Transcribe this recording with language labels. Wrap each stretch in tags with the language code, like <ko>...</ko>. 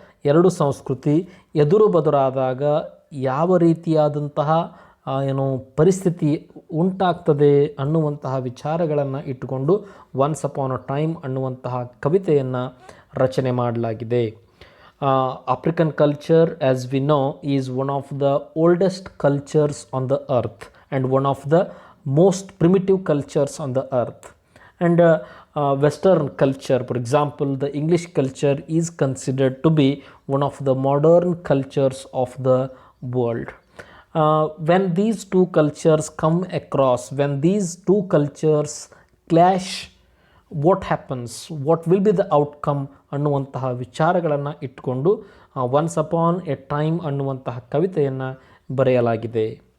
<kn>ಎರಡು ಸಂಸ್ಕೃತಿ ಎದುರು ಬದುರಾದಾಗ ಯಾವ ರೀತಿಯಾದಂತಹ ಪರಿಸ್ಥಿತಿ ಉಂಟಾಗ್ತದೆ ಅನ್ನುವಂತಹ ವಿಚಾರಗಳನ್ನು ಇಟ್ಟುಕೊಂಡು ಒನ್ಸ್ ಅಪಾನ್ ಅ ಟೈಮ್ ಅನ್ನುವಂತಹ ಕವಿತೆಯನ್ನು ರಚನೆ ಮಾಡಲಾಗಿದೆ.</kn> <en>African culture as we know is one of the oldest cultures on the earth and one of the most primitive cultures on the earth. And Western culture, for example, the English culture is considered to be one of the modern cultures of the world. When these two cultures come across, when these two cultures clash, what happens, what will be the outcome</en> <kn>ಅನ್ನುವಂತಹ ವಿಚಾರಗಳನ್ನು ಇಟ್ಕೊಂಡು once upon A time ಅನ್ನುವಂತಹ ಕವಿತೆಯನ್ನು ಬರೆಯಲಾಗಿದೆ.</kn>